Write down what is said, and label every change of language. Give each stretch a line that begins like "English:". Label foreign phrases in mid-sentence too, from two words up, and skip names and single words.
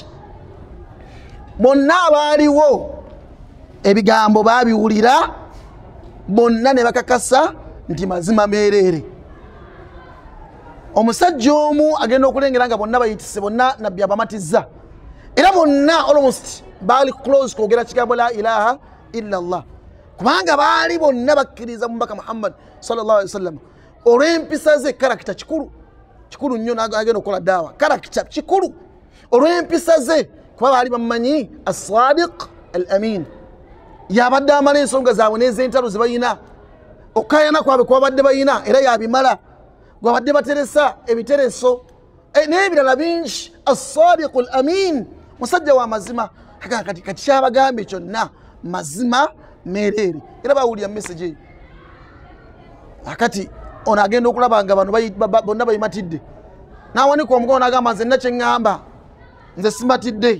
Ganda: Bonna abaaliwo ebigambo baabiwulira, bonna ne bakakasa nti mazima meereere. Omusajja omu agenda okulengera nga bonna bayitise, bonna nabbi abamatizza, era bonna almost baali close kwogera kigambo
Arabic: لا إله إلا الله,
Ganda: kubanga baali bonna bakkiriza mubaka Muhammad
Arabic: صلى الله عليه وسلم.
Ganda: Olw'empisa ze, karakita kikulu nnyo agenda okukola daawa, karakita kikulu olw'empisa ze, kuba baali bamumanyi
Arabic: الصادق الأمين,
Ganda: yabadde amala ensonga zaabwe n'ez'entalo ze bayina, okukayana kwabwe kwabadde bayina era yabimala, gwabadde bateresa ebitereso n'ebirala bingi.
Arabic: الصادق الأمين,
Ganda: musajja wa mazima. Kati kyabagambye kyonna mazima meereere, era bawulira message eyo. Akati ono agenda okulaba nga bano bonna bayimatidde, n'awanika omukono n'agamba nze nna kye ŋŋamba, nze simatidde.